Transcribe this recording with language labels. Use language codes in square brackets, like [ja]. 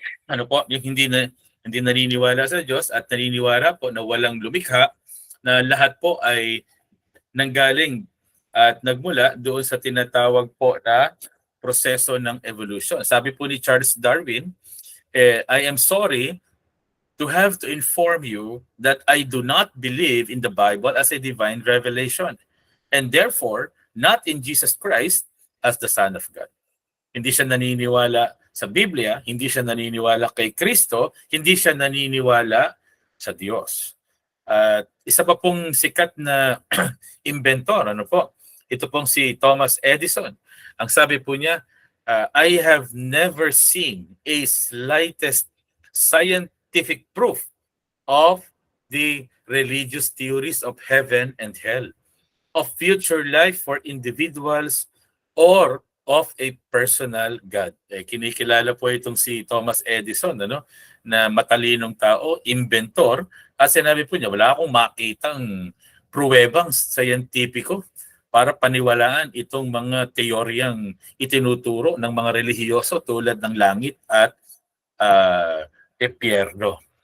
[tl] Ano po, yung hindi naniniwala sa Diyos at naniniwala po na walang lumikha, na lahat po ay nanggaling at nagmula doon sa tinatawag po na proseso ng evolution. Sabi po ni Charles Darwin, [en] I am sorry to have to inform you that I do not believe in the Bible as a divine revelation, and therefore not in Jesus Christ as the Son of God. [tl] Hindi siya naniniwala sa Biblia, hindi siya naniniwala kay Kristo, hindi siya naniniwala sa Diyos. At isa pa pong sikat na inventor, ano po? Ito pong si Thomas Edison. Ang sabi po niya, [en] I have never seen a slightest scientific proof of the religious theories of heaven and hell, of future life for individuals, or of a personal God. [tl] Kinikilala po itong si Thomas Edison, ano, na matalinong tao, inventor, at sinabi po niya, wala akong makitang pruwebang scientifico para paniwalaan itong mga teoryang itinuturo ng mga relihiyoso tulad ng langit at impyerno.